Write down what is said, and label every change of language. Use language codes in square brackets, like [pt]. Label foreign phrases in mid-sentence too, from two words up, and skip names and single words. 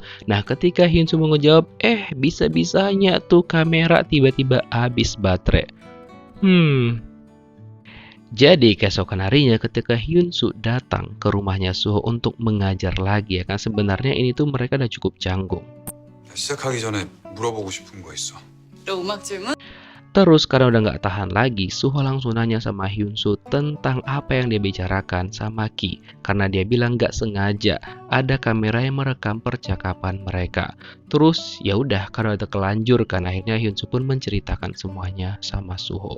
[id] Nah, ketika Hyunsoo menjawab, bisa-bisanya tuh kamera tiba-tiba habis baterai. Jadi keesokan harinya ketika Hyunsoo datang ke rumahnya Suho untuk mengajar lagi ya kan, sebenarnya ini tuh mereka udah cukup canggung. [ko] 시작하기 전에 물어보고 싶은 거 있어. 또 음악 질문? [id] Terus karena udah nggak tahan lagi, Suho langsung nanya sama Hyunsoo tentang apa yang dia bicarakan sama Ki. Karena dia bilang nggak sengaja ada kamera yang merekam percakapan mereka. Terus ya udah karena udah kelanjur kan, akhirnya Hyunsoo pun menceritakan semuanya sama Suho.